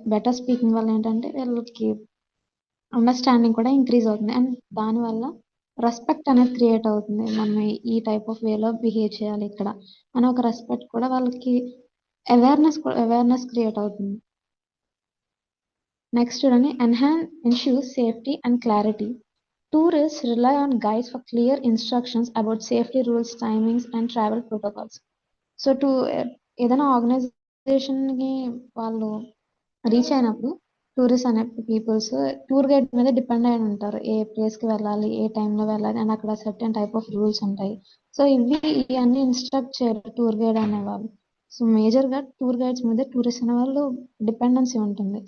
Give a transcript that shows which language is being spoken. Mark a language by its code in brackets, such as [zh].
[te] Better speaking వల్ల ఏంటంటే వీళ్ళకి అండర్స్టాండింగ్ కూడా ఇంక్రీజ్ అవుతుంది అండ్ దానివల్ల రెస్పెక్ట్ అనేది క్రియేట్ అవుతుంది. మనం ఈ టైప్ ఆఫ్ వేలో బిహేవ్ చేయాలి ఇక్కడ అని ఒక రెస్పెక్ట్ కూడా వాళ్ళకి అవేర్నెస్ క్రియేట్ అవుతుంది. [en] next [te] చూడండి [en] ensures safety and clarity. Tourists rely on guides for clear instructions about safety rules, timings and travel protocols. [te] So ఏదైనా ఆర్గనైజేషన్ కి వాళ్ళు రీచ్ అయినప్పుడు టూరిస్ట్ అనే పీపుల్స్ టూర్ గైడ్ మీద డిపెండ్ అయి ఉంటారు. ఏ ప్లేస్ కి వెళ్ళాలి, ఏ టైంలో వెళ్ళాలి అండ్ అక్కడ సర్టెన్ టైప్ ఆఫ్ రూల్స్ ఉంటాయి. సో ఇవన్నీ ఇన్స్ట్రక్ట్ చేయరు టూర్ గైడ్ అనేవాళ్ళు. సో మేజర్ గా టూర్ గైడ్స్ మీద టూరిస్ట్ అనే వాళ్ళు డిపెండెన్సీ ఉంటుంది.